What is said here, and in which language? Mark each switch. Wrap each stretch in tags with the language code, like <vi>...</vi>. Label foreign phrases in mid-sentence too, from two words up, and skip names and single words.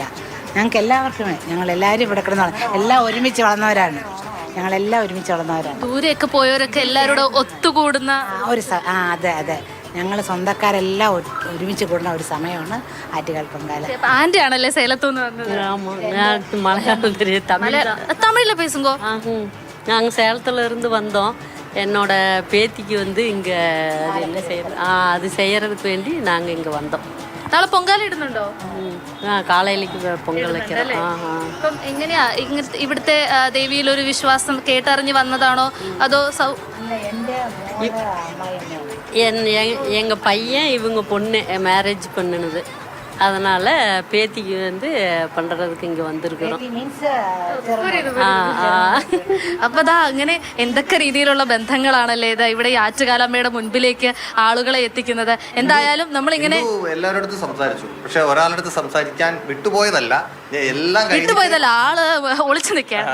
<ml>ഞങ്ങൾക്ക് എല്ലാവർക്കും, ഞങ്ങളെല്ലാവരും ഇവിടെ കിടന്നാണ്, എല്ലാം ഒരുമിച്ച് വളർന്നവരാണ്. ഞങ്ങളെല്ലാം ഒരുമിച്ച് വളർന്നവരാണ്. ദൂരെയൊക്കെ പോയവരൊക്കെ എല്ലാവരോടും ഒത്തുകൂടുന്ന അതെ, ഞങ്ങൾ സ്വന്തക്കാരെല്ലാം ഒരുമിച്ച് കൂടുന്ന ഒരു സമയമാണ് ആറ്റുകാൽ പൊങ്കാല. ആന്റി ആണല്ലേ സേലത്തുനിന്ന് വന്നത്?</ml> <ta>மலையாளம் தெரியும், தமிழிலே பேசுங்கோ? நாங்கள் சேலத்துல இருந்து வந்தோம். என்னோட பேத்திக்கு வந்து இங்கே அது என்ன செய்யறது, அது செய்யறதுக்கு வேண்டி நாங்கள் இங்கே வந்தோம்.</ta> <ml>നാളെ പൊങ്കാല ഇടുന്നുണ്ടോ? കാളയിലേക്ക് പൊങ്കൽ വെക്കണം. അപ്പം എങ്ങനെയാ ഇവിടുത്തെ ദേവിയിൽ ഒരു വിശ്വാസം കേട്ടറിഞ്ഞ് വന്നതാണോ അതോ</ml> <ta>எங்கள் பையன் இவங்க பொண்ணு மேரேஜ் பண்ணினது, அதனால் பேத்திக்கு வந்து பண்ணுறதுக்கு இங்கே வந்திருக்கிறோம்.</ta> <ml>അപ്പൊ ദാ അങ്ങനെ എന്തൊക്കെ രീതിയിലുള്ള ബന്ധങ്ങളാണല്ലേ ഇതാ ഇവിടെ ഈ ആറ്റുകാലമ്മയുടെ മുൻപിലേക്ക് ആളുകളെ എത്തിക്കുന്നത്. എന്തായാലും നമ്മളിങ്ങനെ എല്ലാവരുടെ സംസാരിച്ചു, പക്ഷെ ഒരാളടുത്ത് സംസാരിക്കാൻ വിട്ടുപോയതല്ല, എല്ലാം വിട്ടുപോയതല്ല, ആള് ഒളിച്ചു നിൽക്കാണ്.</ml>